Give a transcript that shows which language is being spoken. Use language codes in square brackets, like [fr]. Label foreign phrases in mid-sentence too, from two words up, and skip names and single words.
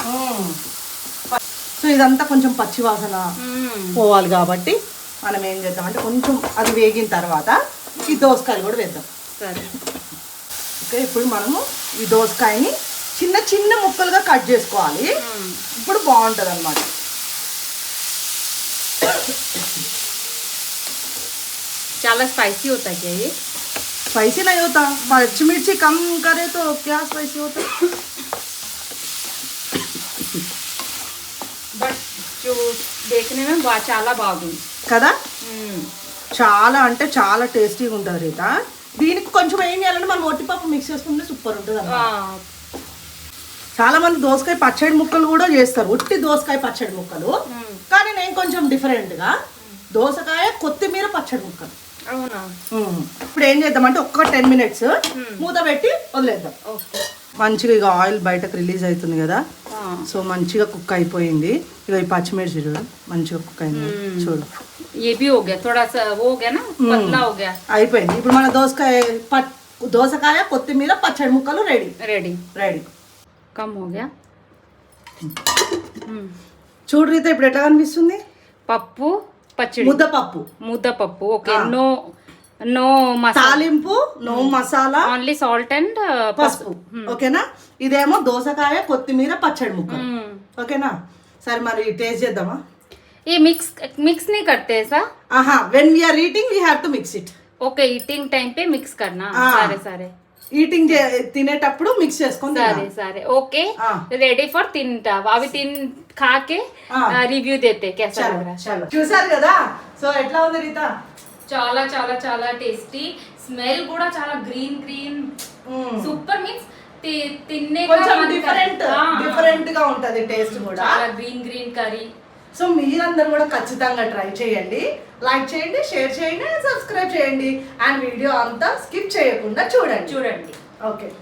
[te] సో ఇదంతా కొంచెం పచ్చి వాసన పోవాలి కాబట్టి మనం ఏం చేద్దామంటే కొంచెం అది వేగిన తర్వాత ఈ దోసకాయలు కూడా వేద్దాం. సరే, ఓకే. ఇప్పుడు మనము ఈ దోసకాయని చిన్న చిన్న ముక్కలుగా కట్ చేసుకోవాలి. ఇప్పుడు బాగుంటుంది అన్నమాట. చాలా స్పైసీ [hi] होता है ये? स्पाइसी नहीं होता, मिर्ची मिर्ची कम करे तो क्या स्पाइसी होता. [te] బట్ [hi] जो देखने में [te] చాలా బాగుంది కదా. చాలా అంటే చాలా టేస్టీగా ఉంటుంది రీత. దీనికి కొంచెం ఏం చేయాలంటే మనం ఒట్టిపప్పు మిక్స్ చేసుకుంటే సూపర్ ఉంటుంది అన్నమాట. చాలా మంది దోసకాయ పచ్చడి ముక్కలు కూడా చేస్తారు, ఉట్టి దోసకాయ పచ్చడి ముక్కలు. కానీ నేను కొంచెం డిఫరెంట్గా దోసకాయ కొత్తిమీర పచ్చడి ముక్కలు. అవునా? ఇప్పుడు ఏం చేద్దామంటే ఒక్క 10 minutes మూత పెట్టి వదిలేద్దాం. మంచిగా ఇక ఆయిల్ బయటకు రిలీజ్ అవుతుంది కదా. సో మంచిగా కుక్ అయిపోయింది. ఇక ఈ పచ్చిమిర్చి చూడు మంచిగా కుక్ అయింది చూడు. అయిపోయింది. ఇప్పుడు మన దోసకాయ కొత్తిమీర పచ్చడి ముక్కలు రెడీ. [hi] काम हो गया. [te] చూడు రీత ఇప్పుడు ఎట్లా కనిపిస్తుంది? పప్పు పచ్చడి, ముద్దపప్పు. [en] Okay, no తాలింపు, no masala, only salt and [te] పసుపు. ఓకేనా? ఇదేమో దోసకాయ కొత్తిమీర పచ్చడి ముక్క. ఓకేనా? సరే మరి టేస్ట్ చేద్దామా? [hi] ये मिक्स नहीं करते ऐसा? [en] when we are eating we have to mix it. [hi] ఓకే, [en] eating time [hi] पे मिक्स करना. సరే [te] ఈటింగ్ తినేటప్పుడు మిక్స్ చేసుకొని. [hi] సరే ఓకే, [en] ready for [hi] తింటా. अभी खाके रिव्यू देते कैसा लग रहा है. [te] చూసారు కదా? సో ఎట్లా ఉంది రీత? చాలా చాలా చాలా టేస్టీ. స్మెల్ కూడా చాలా [en] green super. [te] మీన్స్ తిన్నే కొంచెం డిఫరెంట్ గా ఉంటది టేస్ట్ కూడా. చాలా [en] green curry. [te] సో మీరందరూ కూడా ఖచ్చితంగా ట్రై చేయండి, లైక్ చేయండి, షేర్ చేయండి, సబ్స్క్రైబ్ చేయండి అండ్ వీడియో అంతా స్కిప్ చేయకుండా చూడండి.